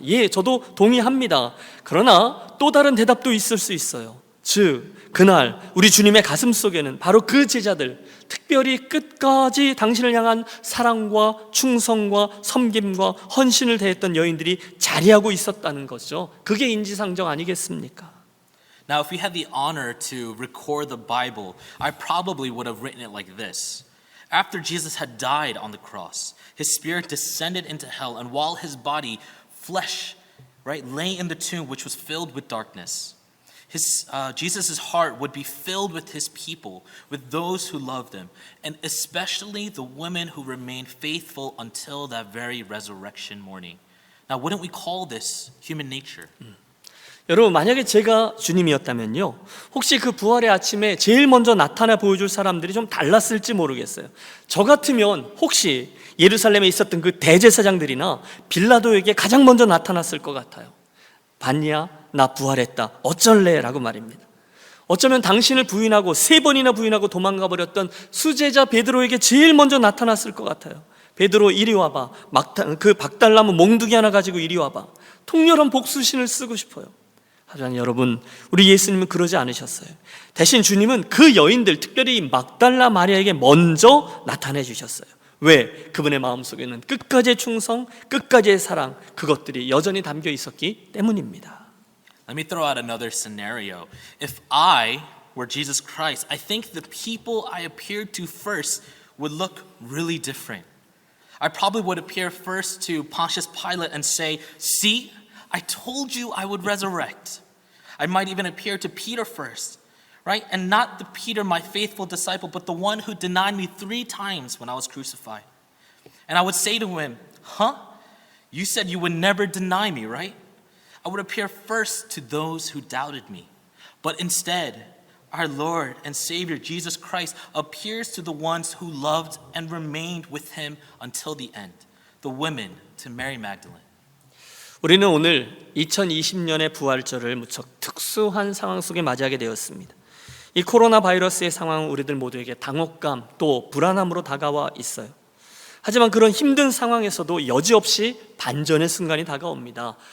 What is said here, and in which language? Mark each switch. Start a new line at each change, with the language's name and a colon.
Korean: 예, 저도 동의합니다. 그러나 또 다른 대답도 있을 수 있어요. 즉, 그날 우리 주님의 가슴 속에는 바로 그 제자들, 특별히 끝까지 당신을 향한 사랑과 충성과 섬김과 헌신을 다했던 여인들이 자리하고 있었다는 거죠. 그게 인지상정 아니겠습니까?
English: Now, if we had the honor to record the Bible, I probably would have written it like this. After Jesus had died on the cross, his spirit descended into hell, and while his body, flesh, right, lay in the tomb which was filled with darkness, Jesus' heart would be filled with his people, with those who loved him, and especially the women who remained faithful until that very resurrection morning. Now, wouldn't we call this human nature?
Korean: 여러분, 만약에 제가 주님이었다면요, 혹시 그 부활의 아침에 제일 먼저 나타나 보여줄 사람들이 좀 달랐을지 모르겠어요. 저 같으면 혹시 예루살렘에 있었던 그 대제사장들이나 빌라도에게 가장 먼저 나타났을 것 같아요. 봤냐? 나 부활했다. 어쩔래? 라고 말입니다. 어쩌면 당신을 부인하고 3번이나 부인하고 도망가 버렸던 수제자 베드로에게 제일 먼저 나타났을 것 같아요. 베드로 이리 와봐. 그 박달나무 몽둥이 하나 가지고 이리 와봐. 통렬한 복수신을 쓰고 싶어요. 하지만 여러분, 우리 예수님은 그러지 않으셨어요. 대신 주님은 그 여인들, 특별히 이 막달라 마리아에게 먼저 나타내 주셨어요. 왜? 그분의 마음속에는 끝까지의 충성, 끝까지의 사랑, 그것들이 여전히 담겨 있었기 때문입니다.
English: Let me throw out another scenario. If I were Jesus Christ, I think the people I appeared to first would look really different. I probably would appear first to Pontius Pilate and say, "See, I told you I would resurrect." I might even appear to Peter first, right? And not the Peter, my faithful disciple, but the one who denied me 3 times when I was crucified. And I would say to him, "Huh? You said you would never deny me, right?" I would appear first to those who doubted me. But instead, our Lord and Savior Jesus Christ appears to the ones who loved and remained with him until the end, the women to Mary Magdalene.
Korean: 우리는 오늘 2020년의 부활절을 무척 특수한 상황 속에 맞이하게 되었습니다. 이 코로나 바이러스의 상황은 우리들 모두에게 당혹감 또 불안함으로 다가와 있어요. 하지만 그런 힘든 상황에서도 여지없이 반전의 순간이 다가옵니다.